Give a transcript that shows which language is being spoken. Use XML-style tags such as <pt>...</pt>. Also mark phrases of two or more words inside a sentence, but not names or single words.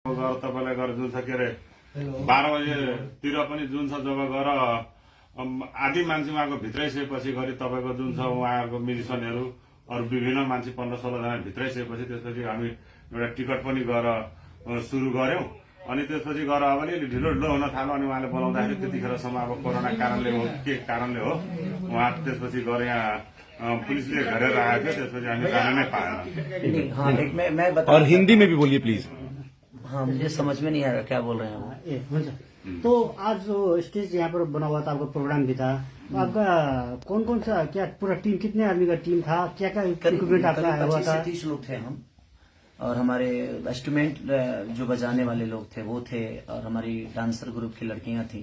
<ne>तपाईँलाई गएर जुन छ के अरे 12 बजेतिर पनि जुन छ जब गएर आधी मान्छे उहाँको भित्रै सकेपछि गरी तपाईँको जुन छ उहाँहरूको म्युजिसियनहरू अरू विभिन्न मान्छे 15-16 जना भित्रै सकेपछि त्यसपछि हामी एउटा टिकट पनि गएर सुरु गर्यौं। अनि त्यसपछि गएर अब अलिअलि ढिलो ढिलो हुन थाल्यो। अनि उहाँले बोलाउँदाखेरि त्यतिखेरसम्म अब कोरोना कारणले हो के कारणले हो उहाँ त्यसपछि गएर यहाँ पुलिसले घेरेर राखेको थियो। त्यसपछि हामी जान नै पाएन।</ne> <hi>हाँ एक मैं बता और हिंदी में भी बोलिए प्लीज। हाँ मुझे समझ में नहीं आ रहा क्या बोल रहे हैं वो।</hi> <ne>हुन्छ।</ne> <hi>तो आज जो स्टेज यहाँ पर बना हुआ था, आपका प्रोग्राम भी था, तो आपका कौन कौन सा क्या पूरा टीम, कितने आदमी का टीम था, क्या क्या इक्विपमेंट आपका आया हुआ था? 25 से 30 लोग थे हम, और हमारे इंस्ट्रूमेंट जो बजाने वाले लोग थे वो थे, और हमारी डांसर ग्रुप की लड़कियां थी।</hi>